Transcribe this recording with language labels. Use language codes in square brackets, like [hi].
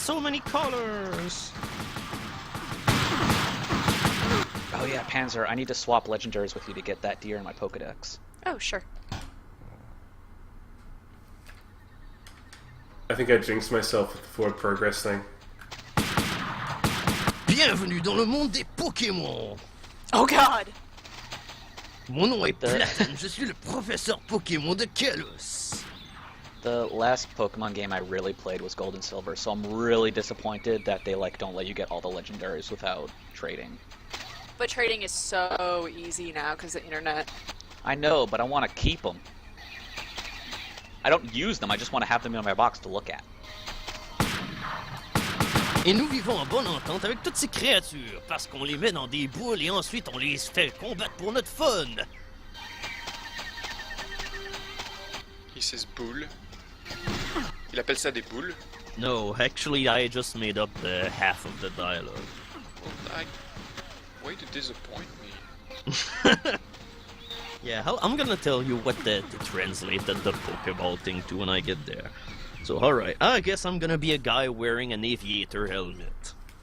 [en] so many colors. Oh yeah, Panzer, I need to swap legendaries with you to get that deer in my Pokedex. Oh, sure. I think I jinxed myself with the forward progress thing. [fr] Bienvenue dans le monde des Pokémon. [en] Oh god! [fr] Mon nom est [en] The- [fr] Platane, je suis le professeur Pokémon de Kalos. [en] The last Pokemon game I really played was Gold and Silver, so I'm really disappointed that they don't let you get all the legendaries without trading. But trading is so easy now because of the internet. I know, but I want to keep them. I don't use them, I just want to have them in my box to look at. [fr] Et nous vivons en bonne entente avec toutes ces créatures, parce qu'on les met dans des boules et ensuite on les fait combattre pour notre fun. [en] He says boule. [fr] Il appelle ça des boules. [en] No, actually I just made up the half of the dialogue. Well, way to disappoint me. Yeah, I'm gonna tell you what to translate the Pokeball thing to when I get there. So, alright, I guess I'm gonna be a guy wearing an aviator helmet.